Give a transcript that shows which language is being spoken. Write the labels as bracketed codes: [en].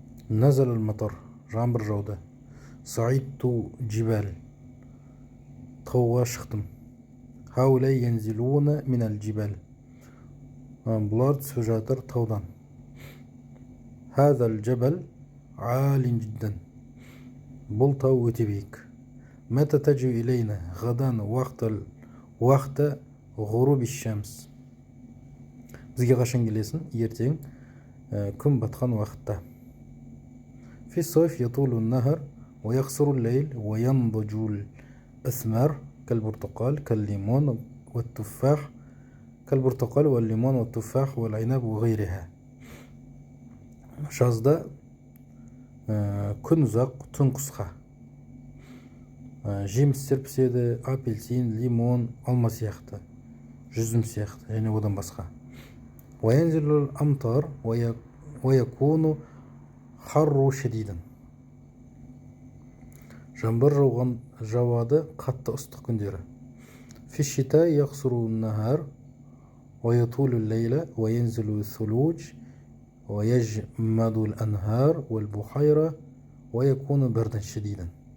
[ar] نزل المطر [kk] жаңбыр жауды. [ar] صعدت جبال [kk] тауға шықтым. [ar] هؤلاء ينزلون من الجبال [kk] бұлар түсіп жатыр таудан. [ar] هذا الجبل عال جدا [kk] бұл тау өте биік. [ar] متى تجي إلينا غدا وقت غروب الشمس [kk] бізге қашан келесің? ертең күн батқан уақытта. [ar] في الصيف يطول النهر ويقصر الليل وينضج الأثمار كالبرتقال كالليمون والتفاح كالبرتقال والليمون والتفاح والعنب وغيرها. [kk] жазда күн ұзақ, түн қысқа. Жемістер піседі, апельсин, лимон, алма сияқты, жүзім сияқты және одан басқа. [ar] وينزل الأمطار ويكون حر شديدا [kk] жаңбыр жауады қатты ыстық күндері. [ar] في الشتاء يقصر النهار ويطول الليل وينزل الثلوج ويجمد الأنهار والبحيرة ويكون بردا شديدا.